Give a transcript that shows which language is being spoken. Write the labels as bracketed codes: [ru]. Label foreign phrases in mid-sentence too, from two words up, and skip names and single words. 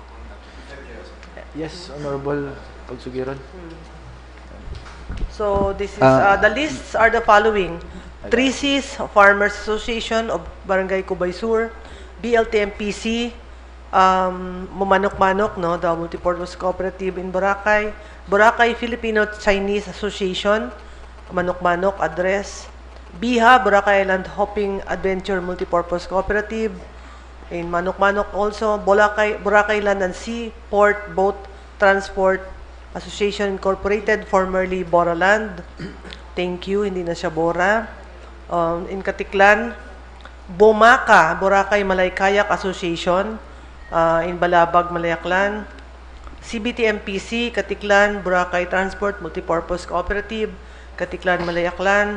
[en] Yes, Honorable Pagsugiron. So this is the lists are the following: 3Cs Farmers Association of Barangay Cubay Sur, BLTMPC, Mumanok-Manok, no, the Multipurpose Cooperative in Boracay, Boracay Filipino-Chinese Association, Manok-Manok address, BIHA, Boracay Island Hopping Adventure Multipurpose Cooperative, in Manok-Manok also, Boracay Land and Sea Port Boat Transport Association Incorporated, formerly Bora Land. Thank you, [tl] hindi na siya Bora. [en] In Katiklan, Bomaka, Boracay Malay Kayak Association, in Balabag, Malayaklan. CBTMPC, Katiklan, Boracay Transport Multipurpose Cooperative, Katiklan, Malayaklan.